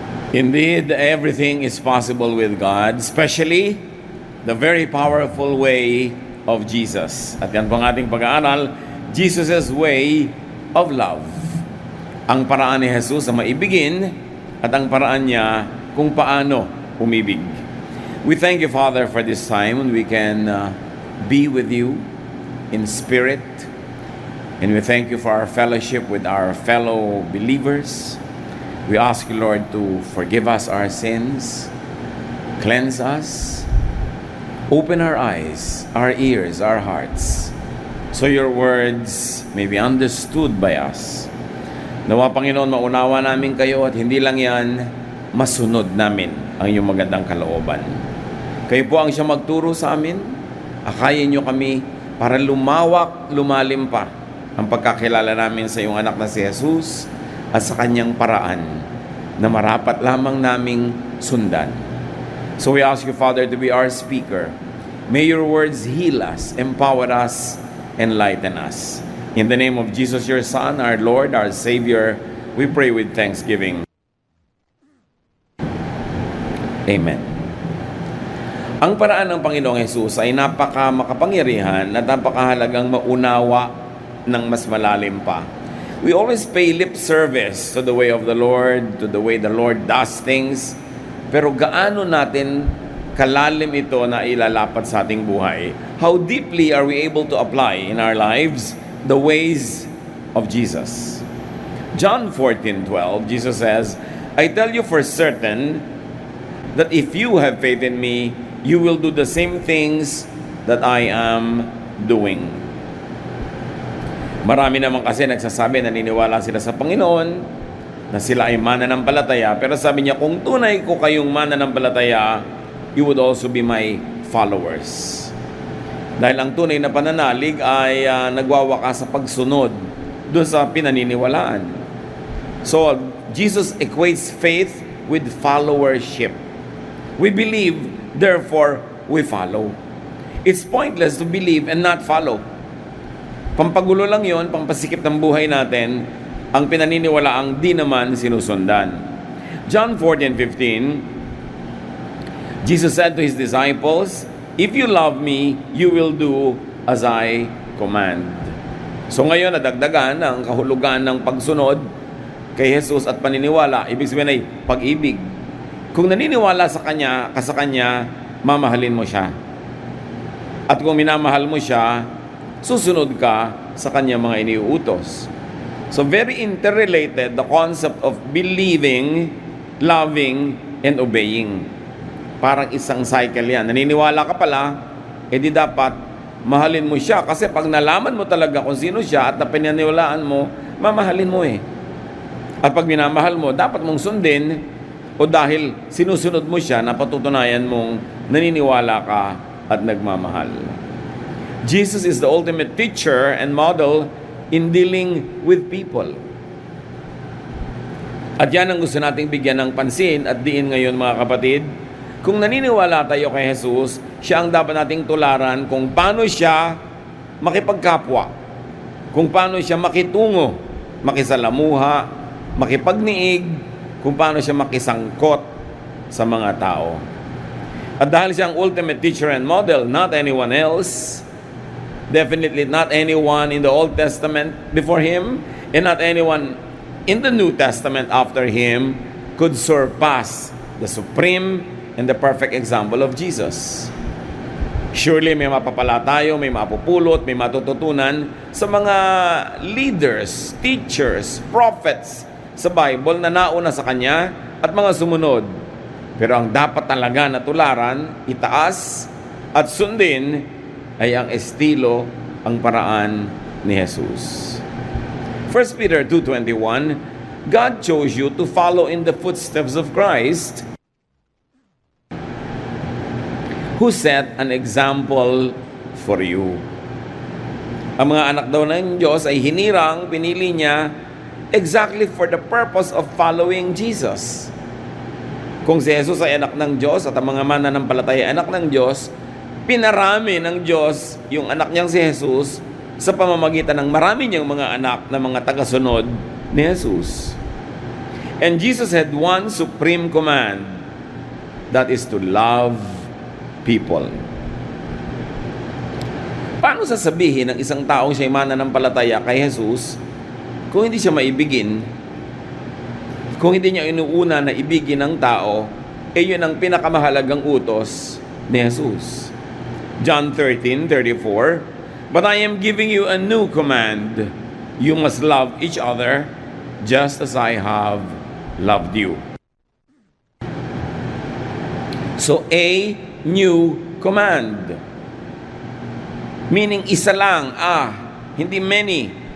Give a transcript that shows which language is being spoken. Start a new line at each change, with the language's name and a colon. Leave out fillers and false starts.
English: Indeed, everything is possible with God, especially the very powerful way of Jesus.
Filipino: At yan po ang ating pag-aaral,
English: Jesus' way of love.
Filipino: Ang paraan ni Jesus na maibigin at ang paraan niya kung paano umibig.
English: We thank you, Father, for this time when we can be with you in spirit. And we thank you for our fellowship with our fellow believers. We ask you, Lord, to forgive us our sins, cleanse us, open our eyes, our ears, our hearts, so your words may be understood by us.
Filipino: Nawa, Panginoon, maunawa namin kayo at hindi lang yan, masunod namin ang iyong magandang kalooban. Kayo po ang siyang magturo sa amin. Akayin niyo kami para lumawak, lumalim pa ang pagkakilala namin sa iyong anak na si Jesus at sa kanyang paraan na marapat lamang naming sundan.
English: So we ask you, Father, to be our speaker. May your words heal us, empower us, enlighten us. In the name of Jesus, your Son, our Lord, our Savior, we pray with thanksgiving. Amen.
Filipino: Ang paraan ng Panginoong Jesus ay makapangyarihan at napakahalagang maunawa ng mas malalim pa.
English: We always pay lip service to the way of the Lord, to the way the Lord does things.
Filipino: Pero gaano natin kalalim ito na ilalapat sa ating buhay?
English: How deeply are we able to apply in our lives the ways of Jesus? John 14:12, Jesus says, I tell you for certain that if you have faith in me, you will do the same things that I am doing.
Filipino: Marami naman kasi nagsasabi, naniniwala sila sa Panginoon, na sila ay mananampalataya. Pero sabi niya, kung tunay ko kayong mananampalataya,
English: you would also be my followers.
Filipino: Dahil ang tunay na pananalig ay nagwawakas sa pagsunod doon sa pinaniniwalaan.
English: So, Jesus equates faith with followership. We believe, therefore, we follow. It's pointless to believe and not follow.
Filipino: Pampagulo lang yon, pampasikip ng buhay natin, ang pinaniniwalaang di naman sinusundan.
English: John 14:15, Jesus said to His disciples, if you love me, you will do as I command.
Filipino: So ngayon, nadagdagan ang kahulugan ng pagsunod kay Jesus at paniniwala. Ibig sabihin ay pag-ibig. Kung naniniwala sa Kanya, mamahalin mo siya. At kung minamahal mo siya, susunod ka sa kanyang mga iniuutos.
English: So very interrelated the concept of believing, loving, and obeying.
Filipino: Parang isang cycle yan. Naniniwala ka pala, edi dapat mahalin mo siya. Kasi pag nalaman mo talaga kung sino siya at napinaniwalaan mo, mamahalin mo eh. At pag minamahal mo, dapat mong sundin o dahil sinusunod mo siya, napatutunayan mong naniniwala ka at nagmamahal.
English: Jesus is the ultimate teacher and model in dealing with people.
Filipino: At yan ang gusto nating bigyan ng pansin at diin ngayon, mga kapatid. Kung naniniwala tayo kay Jesus, siya ang dapat nating tularan kung paano siya makipagkapwa, kung paano siya makitungo, makisalamuha, makipagniig, kung paano siya makisangkot sa mga tao. At dahil siya ang
English: ultimate teacher and model, not anyone else, definitely not anyone in the Old Testament before Him, and not anyone in the New Testament after Him could surpass the supreme and the perfect example of Jesus.
Filipino: Surely may mapapala tayo, may mapupulot, may matututunan sa mga leaders, teachers, prophets sa Bible na nauna sa Kanya at mga sumunod. Pero ang dapat talaga na tularan, itaas at sundin ay ang estilo, ang paraan ni Jesus.
English: 1 Peter 2:21, God chose you to follow in the footsteps of Christ, who set an example for you.
Filipino: Ang mga anak daw ng Diyos ay hinirang, pinili niya
English: exactly for the purpose of following Jesus.
Filipino: Kung si Jesus ay anak ng Diyos at ang mga mananampalataya ay anak ng Diyos, pinarami ng Diyos yung anak niyang si Jesus sa pamamagitan ng marami niyang mga anak na mga tagasunod ni Jesus.
English: And Jesus had one supreme command, that is to love people.
Filipino: Paano sasabihin ng isang taong siya'y mananampalataya kay Jesus kung hindi siya maibigin, kung hindi niya inuuna na ibigin ng tao, yun ang pinakamahalagang utos ni Jesus.
English: John 13:34, "But I am giving you a new command. You must love each other just as I have loved you." So, a new command. Meaning
Filipino: isa lang, hindi
English: many.